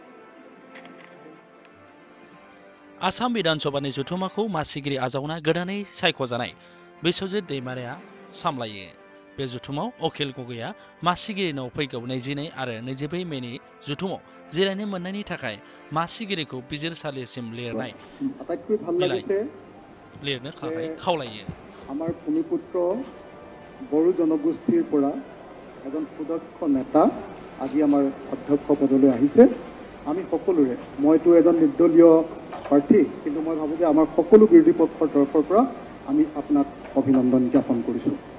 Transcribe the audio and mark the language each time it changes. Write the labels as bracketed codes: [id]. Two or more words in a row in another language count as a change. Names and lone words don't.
[brx] आसाम विधान सभानि जथुमाखौ मासिगिरि आजावना गोदानै सायख'जानाय बिश्वजित दैमारीया सामलायो। बे जथुमाव अखिल गगैया मासिगिरिनाव फैगौ 22 आरो 22 मेनि जथुमाव जिरायनो मोननायनि थाखाय मासिगिरिखौ बिजिरसालिसिम लिरनाय लिरनो थाखाय खावलायो। [as] আমাৰ ভূমিপুত্ৰ বড়ো জনগোষ্ঠীৰ পৰা এজন সুদক্ষ নেতা আজি আমাৰ অধ্যক্ষ পদলৈ আহিছে। আমি সকলোৰে মইতো এজন নিৰ্দলীয় প্ৰাৰ্থী, কিন্তু মই ভাবোঁ যে আমাৰ সকলো বিৰোধী পক্ষৰ তৰফৰ পৰা আমি আপোনাক অভিনন্দন জ্ঞাপন কৰিছোঁ।